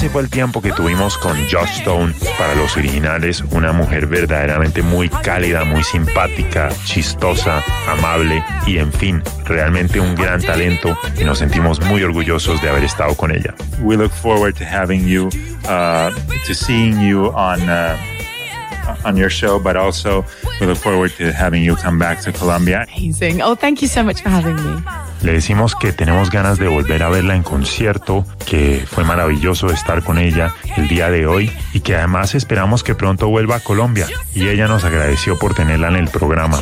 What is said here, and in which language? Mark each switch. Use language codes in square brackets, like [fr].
[es] Tiempo que tuvimos con Josh Stone para los originales, una mujer verdaderamente muy cálida, muy simpática, chistosa, amable y en fin, realmente un gran talento y nos sentimos muy orgullosos de haber estado con ella. [en] We look forward to having you, to seeing you on your show, but also we look forward to having you come back to Colombia. Amazing. Oh, thank you so much for having me. [es] Le decimos que tenemos ganas de volver a verla en concierto, que fue maravilloso estar con ella el día de hoy y que además esperamos que pronto vuelva a Colombia. Y ella nos agradeció por tenerla en el programa.